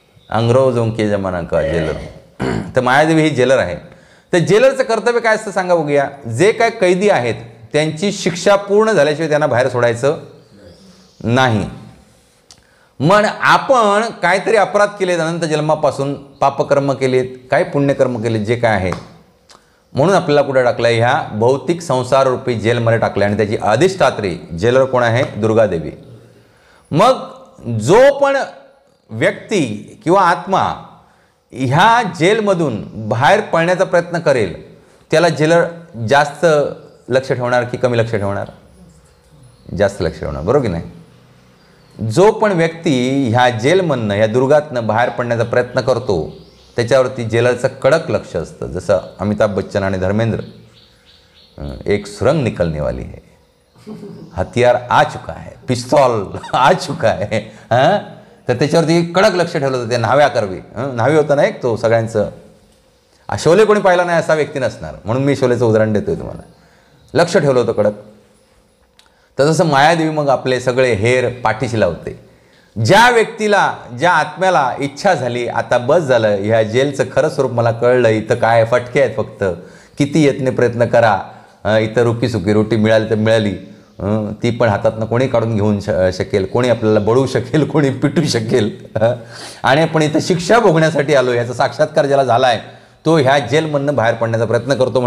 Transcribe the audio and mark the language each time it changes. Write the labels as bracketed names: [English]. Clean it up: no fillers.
[Hindi] अंग्रेजों के जमाना का जेलर. [Marathi] तर मायादेवी ही जेलर आहे. तर जेलरचं कर्तव्य काय असतं सांगा बघूया. जे काय कैदी आहेत त्यांची शिक्षा पूर्ण झाल्याशिवाय त्यांना बाहेर सोडायचं नाही. मग आपण काहीतरी अपराध केलेत अनंत जन्मापासून, पापकर्म केलेत, काही पुण्यकर्म केलेत, जे काय आहे, म्हणून आपल्याला कुठे टाकलं? ह्या भौतिक संसार रूपी जेलमध्ये टाकले. आणि त्याची अधिष्ठात्री जेलर कोण आहे? दुर्गादेवी. मग जो पण व्यक्ती किंवा आत्मा ह्या जेलमधून बाहेर पळण्याचा प्रयत्न करेल त्याला जेलर जास्त लक्ष ठेवणार की कमी लक्ष ठेवणार? जास्त लक्ष ठेवणार, बरोबर की नाही? जो पण व्यक्ती ह्या जेलमधनं, ह्या दुर्गातनं बाहेर पडण्याचा प्रयत्न करतो त्याच्यावरती जेलरचं कडक लक्ष असतं. [Hindi] जसं अमिताभ बच्चन आणि धर्मेंद्र, एक सुरंग निकलने वाली है, हथियार आ चुका है, पिस्तौल आ चुका है. [Marathi] तर त्याच्यावरती कडक लक्ष ठेवलं होतं. ते न्हाव्या करवी, न्हावी होतं ना एक, तो सगळ्यांचं. शोले कोणी पाहिला नाही असा व्यक्ती नसणार, म्हणून मी शोलेचं उदाहरण देतोय तुम्हाला. लक्ष ठेवलं होतं कडक. तर तसं मायादेवी मग आपले सगळे हेर पाठीशी लावते. ज्या व्यक्तीला, ज्या आत्म्याला इच्छा झाली आता बस झालं, ह्या जेलचं खरं स्वरूप मला कळलं, इथं काय फटके आहेत फक्त, किती यत्ने प्रयत्न करा, इथं [Hindi] रुकी सुकी रोटी [Marathi] मिळाली तर मिळाली, ती पण हातातनं कोणी काढून घेऊन शकेल, कोणी आपल्याला बळू शकेल, कोणी पिटू शकेल, आणि आपण इथं शिक्षा भोगण्यासाठी आलो, याचा साक्षात्कार ज्याला झाला आहे तो ह्या जेलमधनं बाहेर पडण्याचा प्रयत्न करतो.